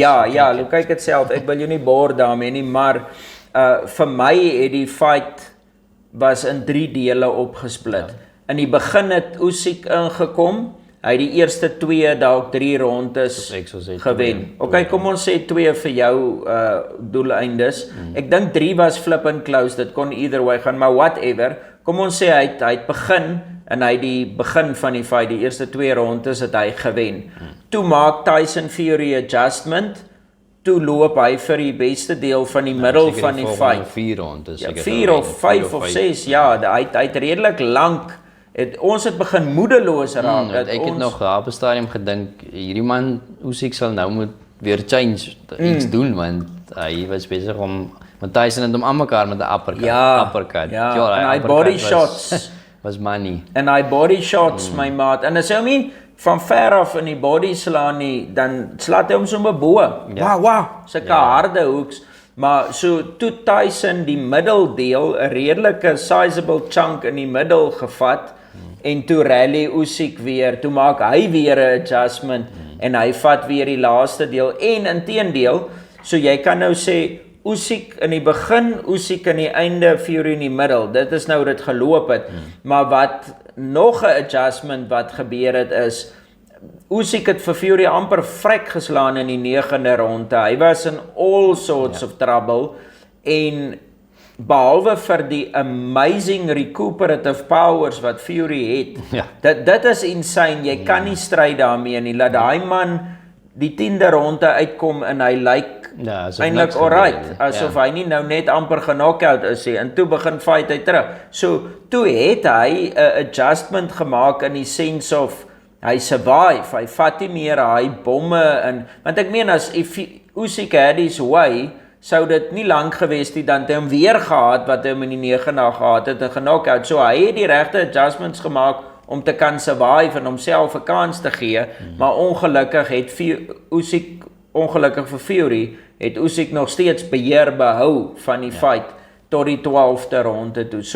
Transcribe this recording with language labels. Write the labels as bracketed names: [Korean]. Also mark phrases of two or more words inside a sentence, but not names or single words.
[Afrikaans] Ja, loop kyk dit self, ek wil jou nie boor daarmee nie, maar vir my het die fight was in 3 dele opgesplit. In die begin het Usyk ingekom, hy het die eerste 2, dalk 3 rondes gewen. Okay, kom ons sê 2 vir jou doeleindes. Ek dink 3 was flipping close, dit kon [English] either way [Afrikaans] gaan, maar whatever. Kom ons sê hy het begin, en hy die begin van die fight, die eerste 2 rondes het hy gewen. Toe maak Tyson Fury adjustment, toe loop hy vir die beste deel van die middel van die fight. 4 rondes. Ja, 4 of 5 of 6, ja, hy het redelik lank, ons het begin moedeloos raak. Ek het nog op 'n stadium gedink, hierdie man, Usyk sal nou moet weer change, iets doen, want hy was besig om, want Tyson het hom aan mekaar met 'n uppercut. En hy body shots. Was money. En hy body shots, my maat, en as hy hom nie van ver af in die body slaan nie, dan slaat hy hom sommer bo. Wow, sulke harde hoeks. Maar so toe Tyson die middeldeel, 'n redelike [English] sizable chunk [Afrikaans] in die middel gevat, en toe rally Usyk weer, toe maak hy weer 'n adjustment, en hy vat weer die laaste deel, en inteendeel, so jy kan nou sê, Usyk in die begin, Usyk in die einde, Fury in die middel, dit is nou dit geloop het, maar wat nog 'n adjustment wat gebeur het is, Usyk het vir Fury amper vrek geslaan in die 9de ronde, hy was in [English] all sorts of trouble, [Afrikaans] en behalwe vir die [English] amazing recuperative powers [Afrikaans] wat Fury het, dit is insane, jy kan nie stry daarmee nie, laat daai man die 10de ronde uitkom en hy lyk eintlik alright, asof hy nie nou net amper geknockout is nie, en toe begin fight hy terug. So, toe het hy 'n adjustment gemaak in die sense of, hy survive, hy vat nie meer hy bomme in, want ek meen as Usyk [English] had his way, [Afrikaans] sou dit nie lank gewees nie, dan het hy hom weer gehad, wat hy hom in die 9 gehad het, en geknockout. So, hy het die regte adjustments gemaak, om te kan survive en homself 'n kans te gee, maar ongelukkig het Usyk, ongelukkig vir Fury, het Usyk nog steeds beheer behou van die fight tot die 12de ronde toe.